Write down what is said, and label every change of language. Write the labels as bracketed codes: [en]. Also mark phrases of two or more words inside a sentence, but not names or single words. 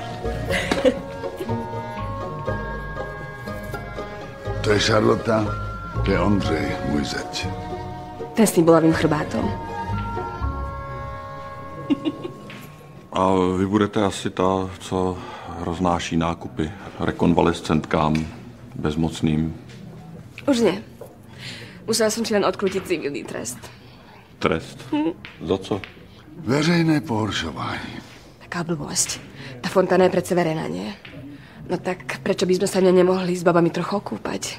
[cs] To je Šarlota, to je Ondřej, můj zeď. [sk] Ten s tým bolavým chrbátom. [cs] A vy budete asi ta, co roznáší nákupy rekonvalescentkám, bezmocným. [sk] Už nie. Musela som si len odkrútiť civilný trest. [cs] Trest? Za co? Veřejné pohoršování. [sk] Taká blbosť. Tá fontána je predsa verejná, nie? No tak prečo by sme sa nemohli s babami trochu okúpať?